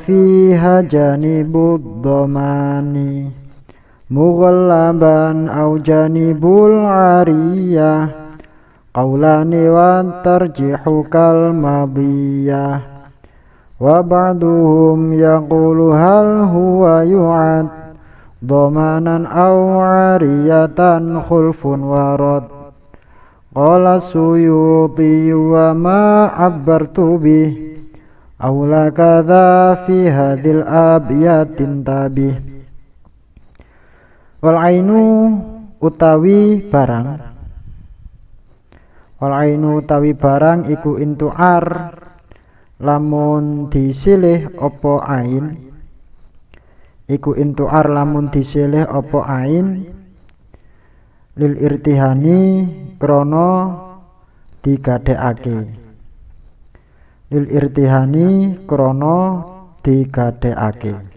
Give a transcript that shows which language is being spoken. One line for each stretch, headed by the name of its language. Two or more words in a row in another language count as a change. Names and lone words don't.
Arabic: فيها جانب الضمان مغلبا أو جانب العارية قولان والترجيح كالماضية وبعضهم يقول هل هو يعد ضمانا أو عارية خلف ورد. قال السيوطي وما عبرت به أولى كذا في هذه الأبيات تبه. والعين
Javanese: utawi barang,
Arabic: والعين
Javanese: utawi barang iku intu'ar lamun disilih apa ain, iku intu'ar lamun disilih apa ain
Arabic: للارتهان
Javanese: krana digadhekake,
Arabic: للارتهان
Javanese: krana digadhekake.